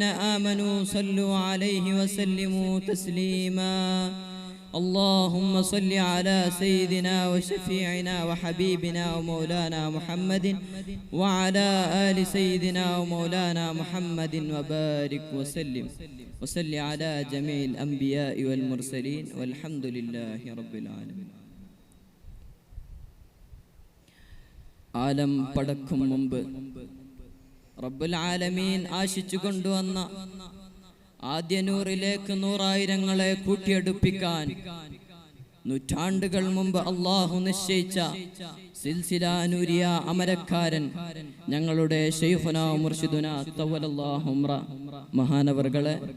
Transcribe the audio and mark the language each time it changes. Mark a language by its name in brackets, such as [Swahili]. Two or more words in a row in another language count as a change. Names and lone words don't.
[Arabic] آمنوا صلوا عليه وسلموا تسليما اللهم صل على سيدنا وشفيعنا وحبيبنا ومولانا محمد وعلى آل سيدنا ومولانا محمد وبارك وسلم وصل على جميع الأنبياء والمرسلين والحمد لله رب العالمين. [Malayalam] ആലം പടക്കും മുമ്പ് [Arabic] رب العالمين [Malayalam] ആശിച്ചു കൊണ്ടുവന്ന ആദ്യ നൂറിലേക്ക് നൂറായിരങ്ങളെ കൂട്ടിയെടുപ്പിക്കാൻ നൂറ്റാണ്ടുകൾ മുമ്പ് അള്ളാഹു നിശ്ചയിച്ച സിൽസില നൂരിയ അമരക്കാരൻ ഞങ്ങളുടെ [Arabic] شيخنا مرشدنا أطال الله عمره [Malayalam] മഹാനവർകളെ,